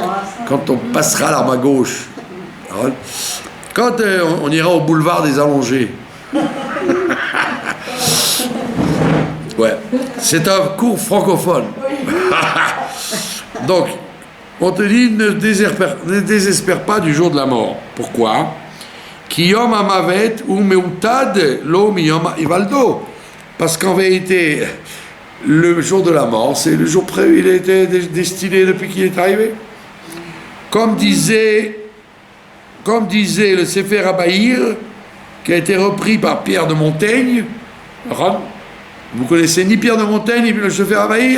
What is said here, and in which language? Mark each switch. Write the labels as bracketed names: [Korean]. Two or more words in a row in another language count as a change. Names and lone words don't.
[French] Quand on passera l'arme à gauche, quand on ira au boulevard des Allongés. Ouais, c'est un cours francophone. Donc, on te dit, ne désespère pas du jour de la mort. Pourquoi? [Hebrew] כי יום המות הוא מעותד לו מיום היוולדו. [French] Parce qu'en vérité, le jour de la mort, c'est le jour prévu, il a été destiné depuis qu'il est arrivé. Comme disait le Sefer Abaïr, qui a été repris par Pierre de Montaigne. Vous connaissez ni Pierre de Montaigne, ni le Sefer Abaïr?